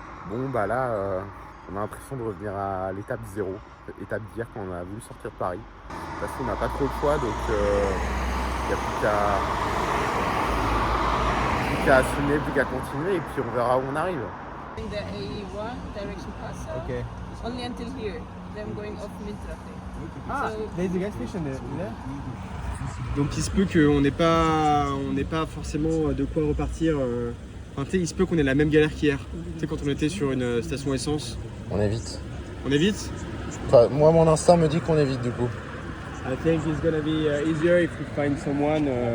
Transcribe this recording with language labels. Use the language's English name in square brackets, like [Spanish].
[French] Bon bah là, on a l'impression de revenir à l'étape 0, étape d'hier quand on a voulu sortir de Paris. Parce qu'on n'a pas trop le choix, donc il n'y a plus qu'à assumer, plus qu'à continuer, et puis on verra où on arrive. [English] In the A1 direction pass. Ok. Only until here. Then going off mid-traffic. Ah, there's a gas station there. [French] Donc il se peut qu'on n'ait pas forcément de quoi repartir. Enfin, tu sais, il se peut qu'on ait la même galère qu'hier. Tu sais, quand on était sur une station essence. On évite. On évite? Enfin, moi, mon instinct me dit qu'on évite du coup. [English] I think it's gonna be easier if we find someone.